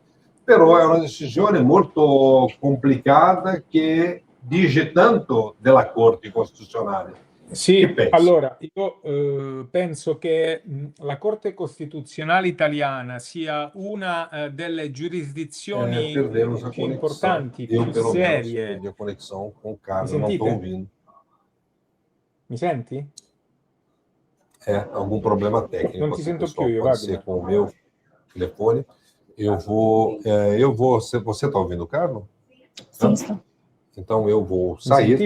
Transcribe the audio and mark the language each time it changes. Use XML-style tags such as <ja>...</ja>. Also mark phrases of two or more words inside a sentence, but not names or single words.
<it>Però è una decisione molto complicata che dice tanto della Corte Costituzionale. Sì, Che pensi? allora io penso che la Corte Costituzionale italiana sia una delle giurisdizioni</it> <pt>Perdemos a</pt> <it>più</it> <pt>conexão.</pt> <it>importanti,</it> <pt>Eu,</pt> <it>più</it> <pt>pelo menos,</pt> <it>serie.</it> <pt>perdi a conexão com o Carlos,</pt> <it>Mi</it> <pt>não estou</pt> <it>sentite?</it> <pt>ouvindo.</pt> <it>Mi senti?</it> <pt>Algum problema técnico.</pt> <it>Non ti</it> <pt>aqui,</pt> <it>sento</it> <pt>pessoal.</pt> <it>più io,</it> <pt>Pode Wagner. ser com o meu telefone. Eu vou. Você está ouvindo o Carlos? Sim, sim. Então eu vou</pt> <it>Mi</it> <pt>sair,</pt> <it>sentite?</it>